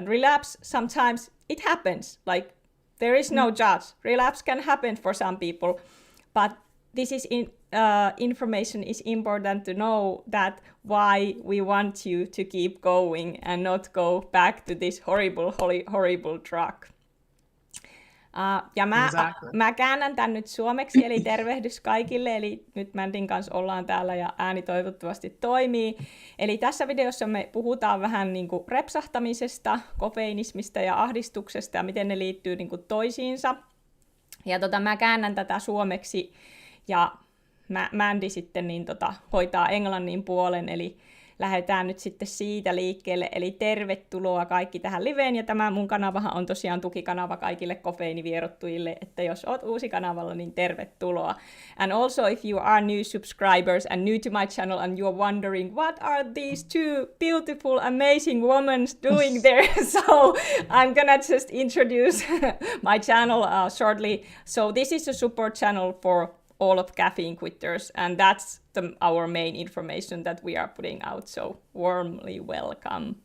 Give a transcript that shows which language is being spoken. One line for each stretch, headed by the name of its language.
English: And relapse, sometimes it happens, there is no judge. Relapse can happen for some people, but this is information is important to know, that why we want you to keep going and not go back to this horrible track.
Finnish: Ja mä käännän tän nyt suomeksi, eli tervehdys kaikille, eli nyt Mandyn kanssa ollaan täällä ja ääni toivottavasti toimii. Eli tässä videossa me puhutaan vähän niin kuin repsahtamisesta, kofeinismista ja ahdistuksesta ja miten ne liittyy niin kuin toisiinsa. Ja mä käännän tätä suomeksi ja Mandy sitten hoitaa englannin puolen, eli lähdetään nyt sitten siitä liikkeelle, eli tervetuloa kaikki tähän liveen, ja tämä mun kanavahan on tosiaan tukikanava kaikille kofeiinivierottujille, että jos oot uusi kanavalla, niin tervetuloa.
English: And also if you are new subscribers and new to my channel and you're wondering what are these two beautiful, amazing women doing there, so I'm gonna just introduce my channel shortly. So this is a support channel for all of caffeine quitters, and that's our main information that we are putting out, so warmly welcome.